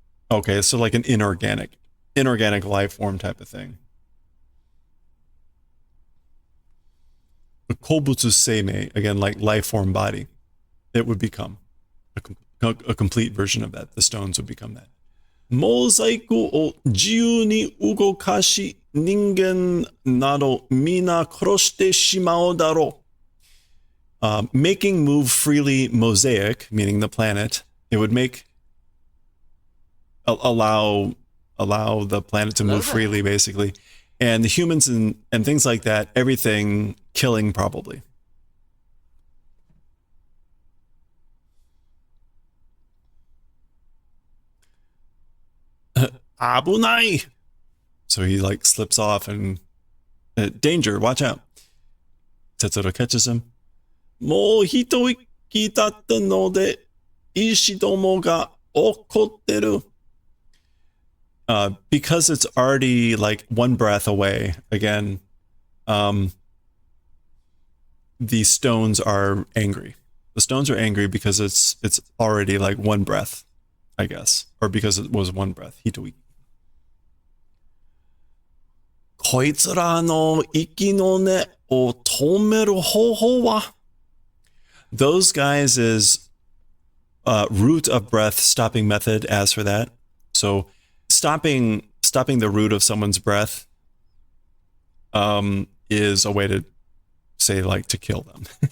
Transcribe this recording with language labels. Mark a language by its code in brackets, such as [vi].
[en] Okay, so like an inorganic life form type of thing. The kobutsu seimei, again, like life form body, it would become a complete version of that. The stones would become that. [ja] モザイクを自由に動かし、人間など皆殺してしまうだろう。 [en] Making move freely mosaic, meaning the planet, it would make allow the planet to move freely, basically, and the humans and things like that, everything killing probably. Abunai. So he like slips off and danger, watch out. Tetsuro catches him. [ja] もう一息だったので石どもが怒ってる. [en] Because it's already like one breath away, again, the stones are angry. The stones are angry because it's already like one breath, I guess, or because it was one breath. [ja] Hitoi. こいつらの息の根を止める方法は? [en] Those guys is root of breath stopping method as for that. So stopping the root of someone's breath is a way to say like to kill them.